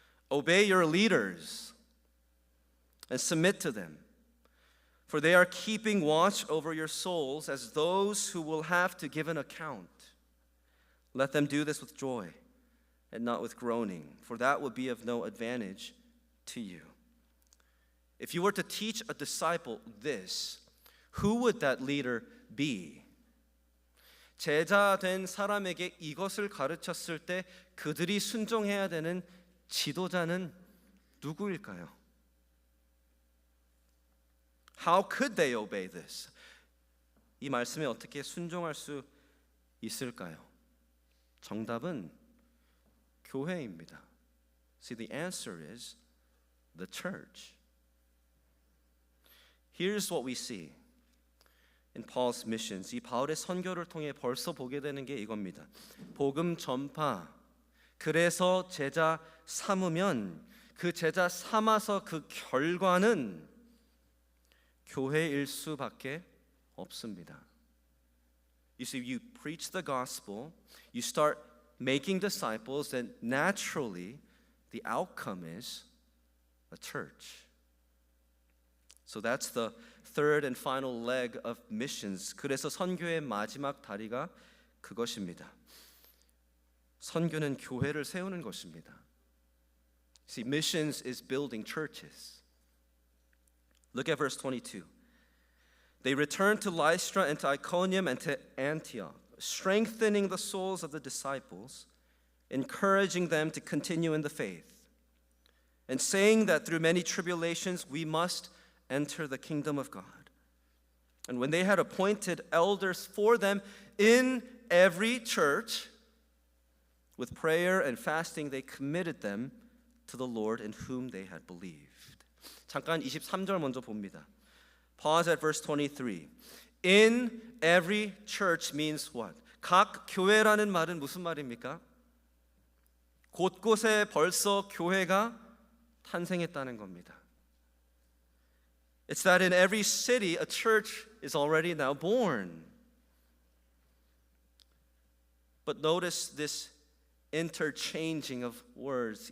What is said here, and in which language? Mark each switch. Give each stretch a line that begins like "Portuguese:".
English: Obey your leaders and submit to them, for they are keeping watch over your souls as those who will have to give an account. Let them do this with joy and not with groaning, for that would be of no advantage to you. If you were to teach a disciple this, who would that leader be?
Korean: 제자 된 사람에게 이것을 가르쳤을 때 그들이 순종해야 되는 지도자는 누구일까요?
English: How could they obey this?
Korean: 이 말씀에 어떻게 순종할 수 있을까요? 정답은 교회입니다.
English: See, the answer is the church. Here's what we see in Paul's missions.
Korean: 이 바울의 선교를 통해 벌써 보게 되는 게 이겁니다. 복음 전파. 그래서 제자 삼으면 그 제자 삼아서 그 결과는 교회일 수밖에 없습니다.
English: You see, you preach the gospel, you start making disciples, and naturally the outcome is a church. So that's the third and final leg of missions.
Korean: 그래서 선교의 마지막 다리가 그것입니다. 선교는 교회를 세우는 것입니다.
English: See, missions is building churches. Look at verse 22. They returned to Lystra and to Iconium and to Antioch, strengthening the souls of the disciples, encouraging them to continue in the faith, and saying that through many tribulations we must enter the kingdom of God. And when they had appointed elders for them in every church, with prayer and fasting they committed them to the Lord in whom they had believed.
Korean: 잠깐 23절 먼저 봅니다.
English: Pause at verse 23. In every church means what?
Korean: 각 교회라는 말은 무슨 말입니까? 곳곳에 벌써 교회가 탄생했다는 겁니다.
English: It's that in every city a church is already now born. But notice this interchanging of words.